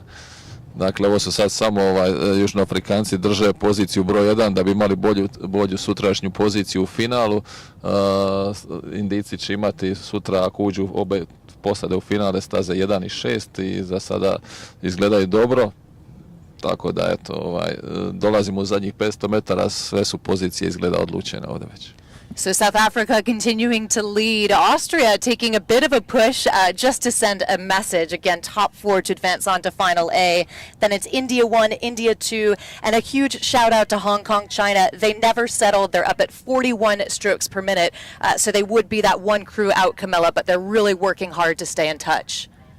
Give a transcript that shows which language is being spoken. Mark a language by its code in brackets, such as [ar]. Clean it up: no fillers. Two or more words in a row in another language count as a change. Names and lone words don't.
[hr] Dakle, ovo su sad samo Južnoafrikanci drže poziciju broj 1 da bi imali bolju sutrašnju poziciju u finalu. Indijci će imati sutra, ako uđu obe posade u finale, staze 1 i 6 i za sada izgledaju dobro. Tako da, eto, dolazimo u zadnjih 500 metara, sve su pozicije izgleda odlučene ovdje već. [en] So South Africa continuing to lead. Austria taking a bit of a push just to send a message. Again, top 4 to advance on to final A. Then it's India 1, India 2, and a huge shout out to Hong Kong, China. They never settled. They're up at 41 strokes per minute. So they would be that one crew out, Camilla, but they're really working hard to stay in touch.